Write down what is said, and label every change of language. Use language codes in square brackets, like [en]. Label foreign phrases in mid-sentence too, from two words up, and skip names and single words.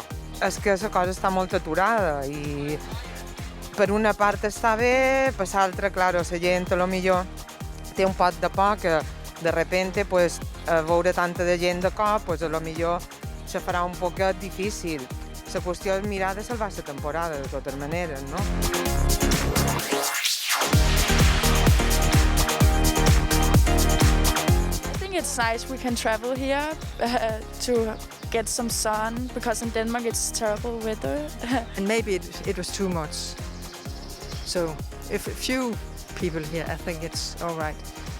[ca] És que la cosa està molt aturada i per una part està bé, per l'altra, claro, la gent a lo millor té un pot de por que [es] de repente [ca] pues, veure tanta de gent de cop, pues, a lo millor se farà un poquet difícil. La qüestió és mirar de salvar la temporada, de totes maneres, no? [en] It's nice we can travel here to get some sun because in Denmark it's terrible weather. And maybe it was too much. So if a few people here, I think it's all right.